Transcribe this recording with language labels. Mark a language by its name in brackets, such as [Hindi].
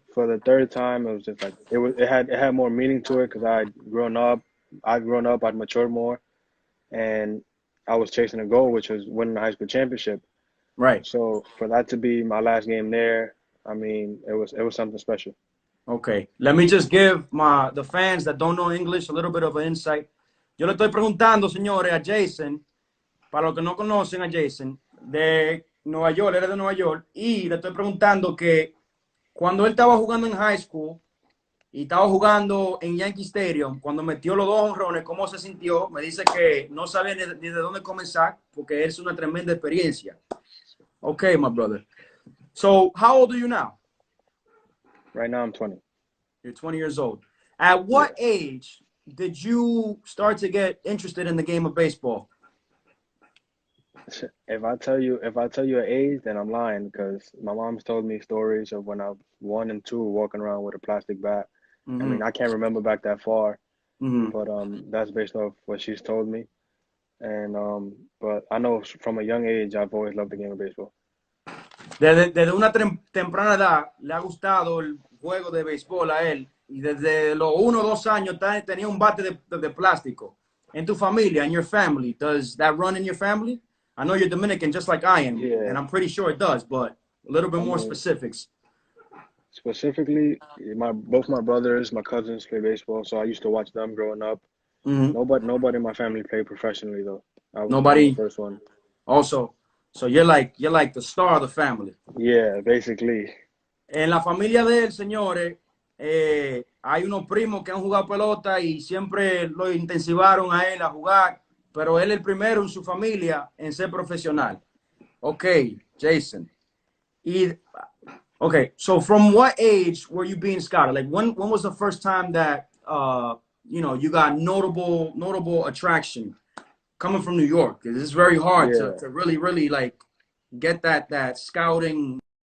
[English] For the third time, it was just like it had more meaning to it because I'd grown up, I'd matured more, and I was chasing a goal, which was winning the high school championship. Right. So for that to be my last game there, I mean, it was something special. Okay. Let me just give the fans that don't know English a little bit of an insight. [Spanish] Yo le estoy preguntando, señores, a Jason, para los que no conocen a Jason, de Nueva York, él es de Nueva York, y le estoy preguntando que cuando él estaba jugando en high school y estaba jugando en Yankee Stadium, cuando metió los dos honrones, ¿cómo se sintió? Me dice que no sabía ni de dónde comenzar porque es una tremenda experiencia. [English] Okay, my brother. So, how old are you now? Right now, I'm 20. You're 20 years old. At what age did you start to get interested in the game of baseball? If I tell you an age, then I'm lying because my mom's told me stories of when I was 1 and 2 walking around with a plastic bat. Mm-hmm. I mean, I can't remember back that far, Mm-hmm. but that's based off what she's told me. And but I know from a young age, I've always loved the game of baseball. [Spanish] Desde una temprana edad le ha gustado el juego de béisbol a él y desde los 1 o 2 años tenía un bate de plástico. En tu familia, [English] in your family, does that run in your family? I know you're Dominican just like I am, Yeah. and I'm pretty sure it does, but a little bit more specifics. Specifically, both my brothers, my cousins play baseball, so I used to watch them growing up. Mm-hmm. Nobody in my family played professionally though. I was Nobody. the first one. Also, so you're like the star of the family. Yeah, basically. [Spanish] En la familia de él, señores, hay unos primos que han jugado pelota y siempre lo intensivaron a él a jugar, pero él es el primero en su familia en ser profesional. [English] Okay, Jason. Okay, so from what age were you being scouted? Like when was the first time that you got notable attraction coming from New York? Because it's very hard to really like get that scouting.